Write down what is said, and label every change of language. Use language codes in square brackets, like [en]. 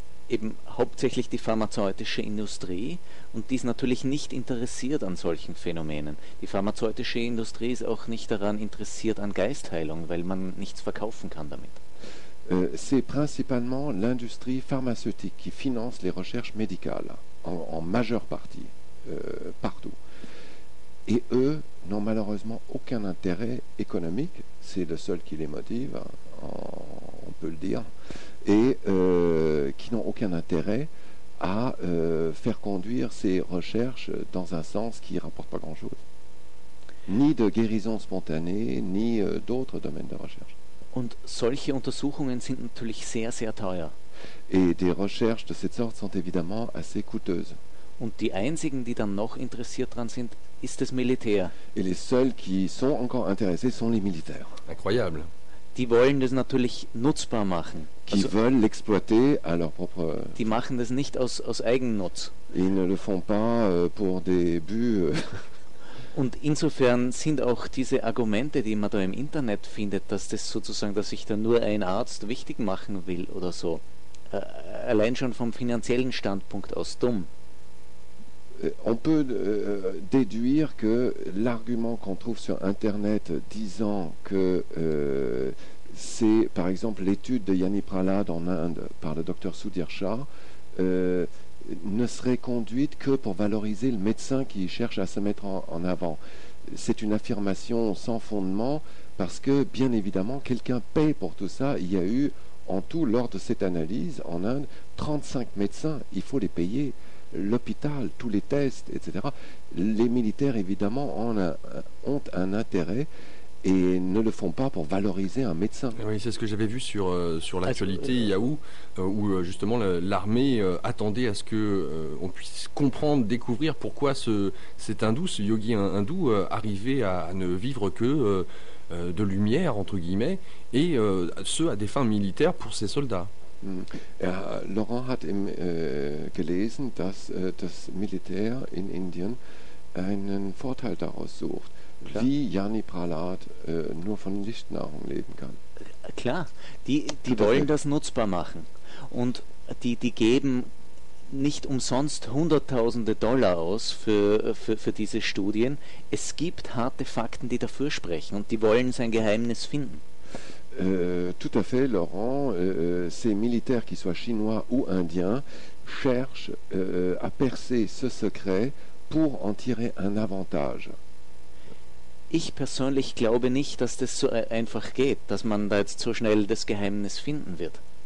[de] Eben hauptsächlich die pharmazeutische Industrie und die ist natürlich nicht interessiert an solchen Phänomenen. Die pharmazeutische Industrie ist auch nicht daran interessiert an Geistheilung, weil man nichts verkaufen kann damit. [fr] C'est principalement l'industrie pharmaceutique qui finance les recherches médicales en majeure partie partout. Et eux n'ont malheureusement aucun intérêt économique, c'est le seul qui les motive, on peut le dire, et qui n'ont aucun intérêt à faire conduire ces recherches dans un sens qui ne rapporte pas grand-chose. Ni de guérison spontanée, ni d'autres domaines de recherche. [de] Und solche Untersuchungen sind natürlich sehr, sehr teuer. [fr] Et des recherches de cette sorte sont évidemment assez coûteuses. [de] Und die einzigen, die dann noch interessiert dran sind, ist das Militär. [fr] Et les seuls qui sont encore intéressés sont les militaires. Incroyable. [de] Die wollen das natürlich nutzbar machen. [fr] Qui also, veulent l'exploiter à leur propre... [de] Die machen das nicht aus Eigennutz. [fr] Ils ne le font pas pour des buts... [de] Und insofern sind auch diese Argumente, die man da im Internet findet, dass das sozusagen, dass sich da nur ein Arzt wichtig machen will oder so, allein schon vom finanziellen Standpunkt aus dumm. [fr] On peut déduire que l'argument qu'on trouve sur Internet disant que c'est par exemple l'étude de Yanni Prahlad en Inde par le docteur Sudhir Shah ne serait conduite que pour valoriser le médecin qui cherche à se mettre en avant. C'est une affirmation sans fondement parce que bien évidemment quelqu'un paye pour tout ça. Il y a eu En tout, lors de cette analyse, en Inde, 35 médecins, il faut les payer, l'hôpital, tous les tests, etc. Les militaires, évidemment, ont un intérêt et ne le font pas pour valoriser un médecin. Oui, c'est ce que j'avais vu sur l'actualité Yahoo, où justement l'armée attendait à ce qu'on puisse comprendre, découvrir pourquoi cet hindou, ce yogi hindou, arrivait à ne vivre que de lumière, entre guillemets, et ce, à des fins militaires pour ses soldats. [de] Laurent hat gelesen, dass das Militär in Indien einen Vorteil daraus sucht. Klar. Wie Jani Pralat nur von Lichtnahrung leben kann. Klar, die wollen das nutzbar machen. Und die geben nicht umsonst hunderttausende Dollar aus für diese Studien. Es gibt harte Fakten, die dafür sprechen und die wollen sein Geheimnis finden. [fr] Tout à fait, Laurent. Ces militaires, qu'ils soient chinois ou indiens, cherchent à percer ce secret pour en tirer un avantage. [de] Ich persönlich glaube nicht, dass das so einfach geht, dass man da jetzt so schnell das Geheimnis finden wird.